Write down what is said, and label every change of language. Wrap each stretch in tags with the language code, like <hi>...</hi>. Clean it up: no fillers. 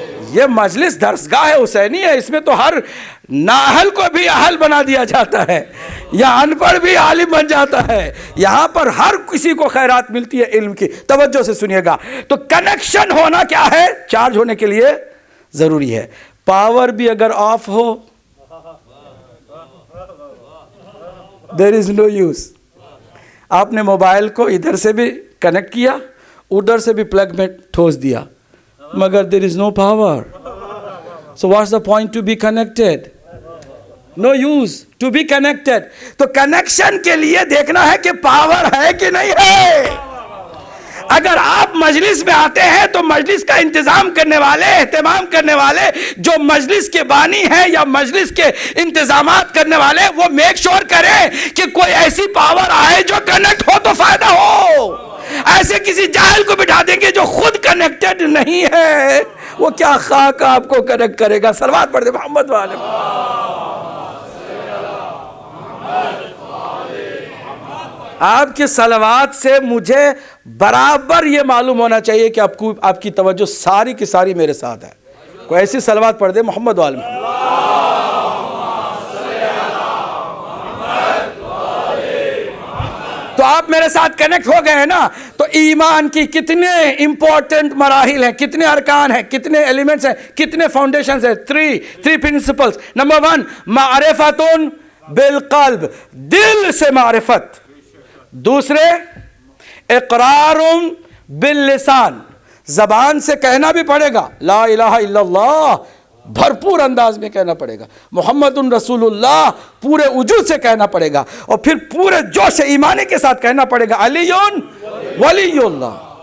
<ur>یہ مجلس درسگاہ حسینی ہے، اس میں تو ہر نااہل کو بھی اہل بنا دیا جاتا ہے، یا ان پڑھ بھی عالم بن جاتا ہے۔ یہاں پر ہر کسی کو خیرات ملتی ہے علم کی۔ توجہ سے سنیے گا۔ تو کنیکشن ہونا کیا ہے؟ چارج ہونے کے لیے ضروری ہے۔ پاور بھی اگر of ہو</ur> <en>there is no use۔</en> <ur>آپ نے موبائل کو ادھر سے بھی کنیکٹ کیا، ادھر سے بھی پلگ میں ٹھوس دیا، مگر</ur> <en>there is no power. So what's the point to be connected? No use to be connected.</en> <ur>تو کنیکشن کے لیے دیکھنا ہے کہ پاور ہے کہ نہیں ہے۔ اگر آپ مجلس میں آتے ہیں تو مجلس کا انتظام کرنے والے، اہتمام کرنے والے، جو مجلس کے بانی ہیں یا مجلس کے انتظامات کرنے والے، وہ میک شور کریں کہ کوئی ایسی پاور آئے جو کنیکٹ ہو تو فائدہ ہو۔ ایسے کسی جاہل کو بٹھا دیں گے جو خود کنیکٹڈ نہیں ہے، وہ کیا خاک آپ کو کنیکٹ کرے گا؟ صلوات پڑھ دے محمد والے۔ آپ کے صلوات سے مجھے برابر یہ معلوم ہونا چاہیے کہ آپ کی توجہ ساری کی ساری میرے ساتھ ہے. کوئی ایسی صلوات پڑھ دے محمد وآل محمد. تو آپ میرے ساتھ کنیکٹ ہو گئے ہیں نا. تو ایمان کی کتنے امپورٹنٹ مراحل ہیں, کتنے ارکان ہیں, کتنے ایلیمنٹس ہیں, کتنے فاؤنڈیشنز ہیں. Three principles. نمبر 1 معرفت بالقلب, دل سے معرفت. دوسرے اقرار باللسان, زبان سے کہنا بھی پڑے گا</ur> <ar>لا الہ الا اللہ,</ar> <ur>بھرپور انداز میں کہنا پڑے گا.</ur> <ar>محمد رسول اللہ</ar> <ur>پورے وجود سے کہنا پڑے گا, اور پھر پورے جوش ایمانی کے ساتھ کہنا پڑے گا</ur> <ar>علی ولی اللہ.</ar>